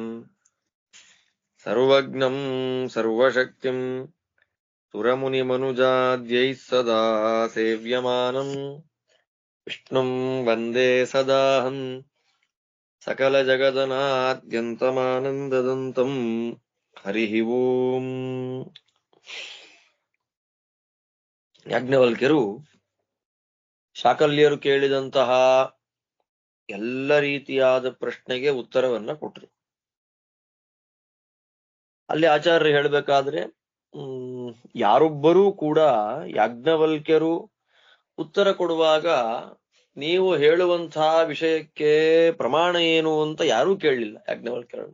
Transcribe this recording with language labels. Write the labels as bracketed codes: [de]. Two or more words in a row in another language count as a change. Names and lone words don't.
[sa] सर्वज्ञं सर्वशक्तिं सुरमुनिमनुजाद्यैः सदा सेव्यमानं विष्णुं वन्दे सदाहं सकलजगदनाद्यन्तमानन्ददन्तं हरिः ಓಂ. [kn] ಯಾಜ್ಞವಲ್ಕ್ಯರು ಶಾಕಲ್ಯರು ಕೇಳಿದಂತಹ ಎಲ್ಲ ರೀತಿಯಾದ ಪ್ರಶ್ನೆಗೆ ಉತ್ತರವನ್ನ ಕೊಟ್ಟರು. ಅಲ್ಲಿ ಆಚಾರ್ಯರು ಹೇಳಬೇಕಾದ್ರೆ ಯಾರೊಬ್ಬರೂ ಕೂಡ ಯಾಜ್ಞವಲ್ಕ್ಯರು ಉತ್ತರ ಕೊಡುವಾಗ ನೀವು ಹೇಳುವಂತಹ ವಿಷಯಕ್ಕೆ ಪ್ರಮಾಣ ಏನು ಅಂತ ಯಾರೂ ಕೇಳಲಿಲ್ಲ ಯಾಜ್ಞವಲ್ಕ್ಯರನ್ನು.